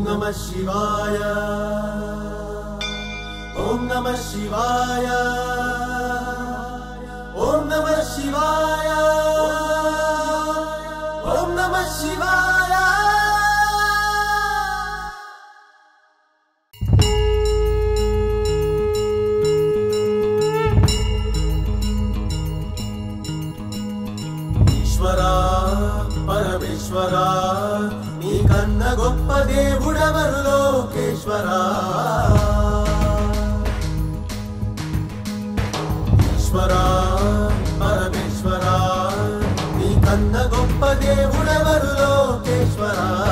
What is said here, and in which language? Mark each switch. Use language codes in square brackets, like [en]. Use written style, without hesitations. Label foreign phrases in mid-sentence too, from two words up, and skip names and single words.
[sa] शिवाय, ॐ नमः शिवाय, ॐ नमः शिवाय, ॐ नमः शिवाय. [te] Ishvara, Parameshwara, నీ కన్న గొప్ప దేవుడెవరు లోకేశ్వరా. ఈశ్వరా పరమేశ్వరా, నీ కన్న గొప్ప దేవుడెవరు లోకేశ్వరా.